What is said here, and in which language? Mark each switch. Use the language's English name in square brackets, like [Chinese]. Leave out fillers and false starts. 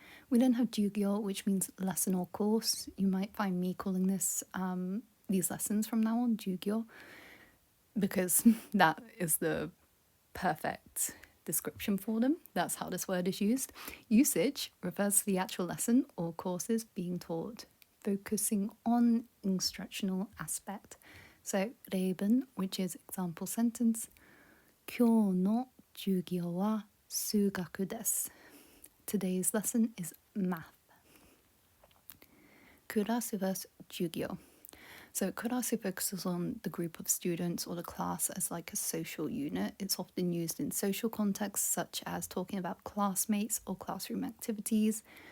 [English] We then have jugyo, which means lesson or course. You might find me calling this these lessons from now on jugyo, because that is the perfect description for them. That's how this word is used. Usage refers to the actual lesson or courses being taught, focusing on instructional aspect. So 例文, which is example sentence. [Japanese] 今日の授業は数学です. [English] Today's lesson is math. クラス versus 授業. So kurasu focuses on the group of students or the class as like a social unit. It's often used in social contexts such as talking about classmates or classroom activities.